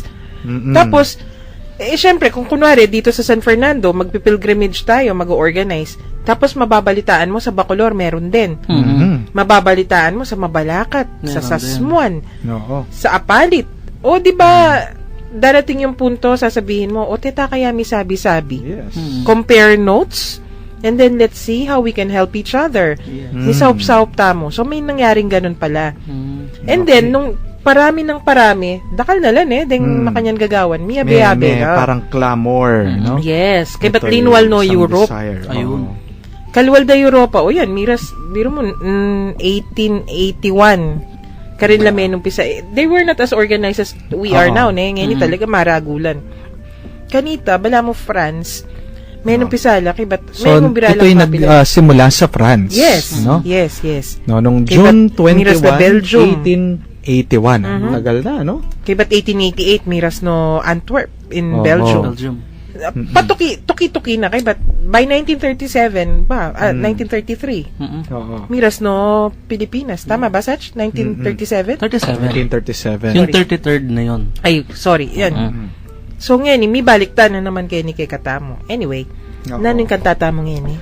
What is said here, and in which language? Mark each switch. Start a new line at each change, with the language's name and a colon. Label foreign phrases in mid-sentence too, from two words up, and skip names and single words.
Filipino: Tapos, syempre, kung kunwari, dito sa San Fernando, magpipilgrimage tayo, mag-organize. Tapos, mababalitaan mo sa Bacolor, meron din. Mababalitaan mo sa Mabalacat, sa Meron Sasmuan, Oo. sa Apalit. O, di ba, darating yung punto, sasabihin mo, o, teta, kaya may sabi-sabi.
English: Yes. Compare notes, and then let's see how we can help each other.
Pampanga: Ni saup-saup tamo.
Filipino: So, may nangyaring ganun pala.
English: And then,
Filipino: nung parami ng parami,
Pampanga: dakal na lang deng makanyan gagawan, miyabe-yabe
Filipino: May parang clamor, no?
Pampanga: Yes, kay
Filipino: Ito
Pampanga: ba't linwal no
Filipino: isang
Pampanga: Europe?
Filipino: desire. Ayun. Oo.
Pampanga: Kalwal da Europa, o yan, miras, biro mo, 1881, karin lamin umpisa.
English: They were not as organized as we are now,
Filipino: ngayon talaga maragulan.
Pampanga: Kanita, bala mo France, may numpisala, kay ba't,
Filipino: So,
Pampanga: may mong biralang
Filipino: ito'y
Pampanga: mapila.
Filipino: nagsimula sa France.
English: Yes,
Filipino: No?
English: yes, yes.
Filipino: No, nung
Pampanga: Kay June ba't miras na 21, Belgium?
Filipino: 1881. Tagal na, no?
Pampanga: Kay ba't 1888, miras no Antwerp in
Filipino: Oo.
Pampanga: Belgium. Tuki-tuki na kay ba't by 1937 ba 1933
Filipino: Oo.
Pampanga: miras no Pilipinas, tama ba, Sach? 1937? 37. 1937.
Filipino: Yung 33rd na yun. Ay, sorry, yan. So ngayon, may baliktan na naman kayo ni kay Katamo.
English: Anyway,
Filipino: Oo. nanon yung kantata mo ngayon